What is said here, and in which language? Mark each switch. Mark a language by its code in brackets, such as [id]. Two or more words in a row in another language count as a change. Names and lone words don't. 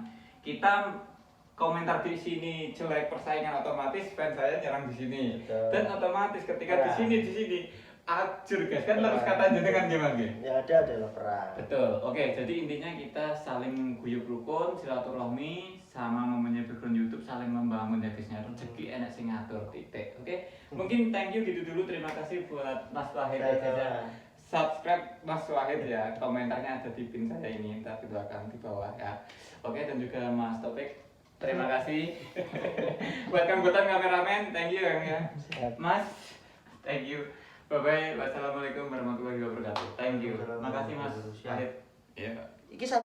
[id] Kita komentar di sini jelek persaingan, otomatis fans saya nyerang di sini. Dan otomatis ketika di sini acur guys, kan terus kata jenengan gimana gitu? Ya ada adalah perang. Betul. Oke, jadi intinya kita saling guyub rukun, silaturahmi, sama momennya background YouTube saling membangun ya guysnya. [jv] Rezeki enak sing ngatur titik. [id] Oke. Mungkin [en] thank you [id] gitu dulu. Terima kasih buat Mas Wahid ya. Subscribe Mas Wahid ya. Komentarnya ada di pin saya ini, ntar di belakang di bawah ya. Oke, dan juga Mas Topik. Terima kasih. Buat Kang Butan kameramen, [en] thank you Kang ya. [id] Mas, [en] thank you. Bye bye. [ar] والسلام عليكم ورحمة الله وبركاته. [en] Thank you. [id] Makasih Mas Wahid. Iya. [jv] Iki